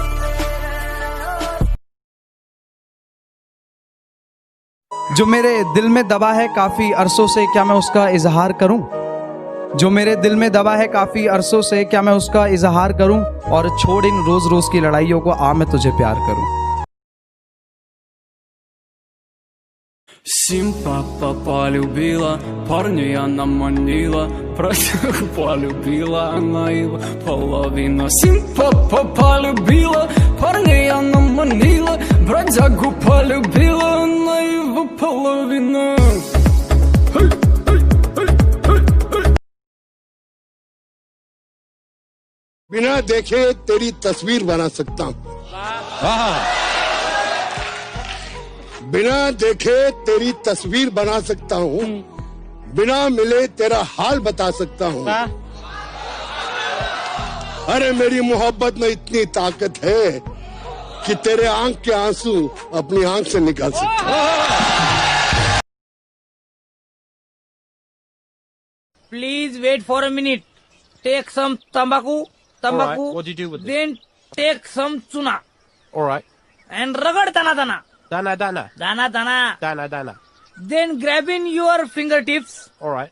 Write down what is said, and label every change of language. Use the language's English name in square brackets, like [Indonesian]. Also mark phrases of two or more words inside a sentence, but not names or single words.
[Hindi] जो मेरे दिल में दबा है काफी अरसों से, क्या मैं उसका इजहार करूं? जो मेरे दिल में दबा है काफी अरसों से, क्या मैं उसका इजहार करूं? और छोड़ इन रोज रोज की लड़ाइयों को, आ मैं तुझे प्यार करूं। [Russian] Симпа полюбила, парня она манила, бродягу полюбила, она его половина. Симпа полюбила, парня она манила, бродягу полюбила, она его половина. [Hindi] बिना देखे तेरी तस्वीर बना सकता हूँ, बिना देखे तेरी तस्वीर बना सकता हूँ, बिना मिले तेरा हाल बता सकता हूँ। अरे मेरी मोहब्बत में इतनी ताकत है कि तेरे आंख के आंसू अपनी आंख से निकाल सकता हूँ। [English] Please wait for a minute. Take some tambaku, Alright, what do you do with it? then take some tuna. All right. And [Hindi] रगड़ दाना दाना. दाना, दाना. दाना दाना. दाना, दाना. Then grab in your fingertips. All right.